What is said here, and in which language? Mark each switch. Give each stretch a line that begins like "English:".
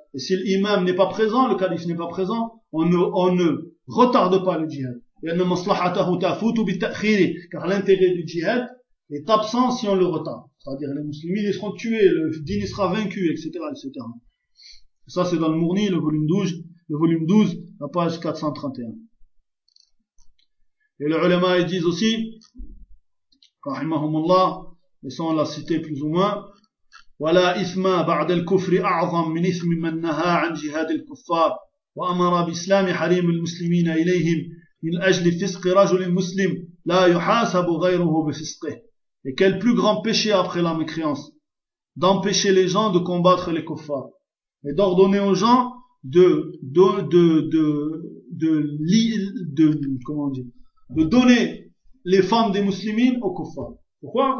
French: Et si l'imam n'est pas présent, le calife n'est pas présent, on ne retarde pas le djihad.
Arabic: يَنَّ مَصْلَحَتَهُ تَفُوتُ بِالتَّأْخِيرِ.
French: Car l'intérêt du djihad est absent si on le retarde. C'est-à-dire les musulmans ils seront tués, le din sera vaincu, etc., etc. Ça c'est dans le Mourni, le volume 12, la page 431. Et les ulama ils disent aussi,
Arabic: رَحِمَهُمُ اللَّهِ,
French: et ça on l'a cité plus ou moins,
Arabic: ولا إثم بعد الكفر أعظم من إثم من نهى عن جهاد الكفار وأمر بإسلام حريم المسلمين إليهم من أجل فسق رجل مسلم لا يحاسب غيره بفسقه.
French: Et quel plus grand péché après la mécréance, d'empêcher les gens de combattre les kuffars et d'ordonner aux gens de donner les femmes des musulmans aux kuffars. Pourquoi?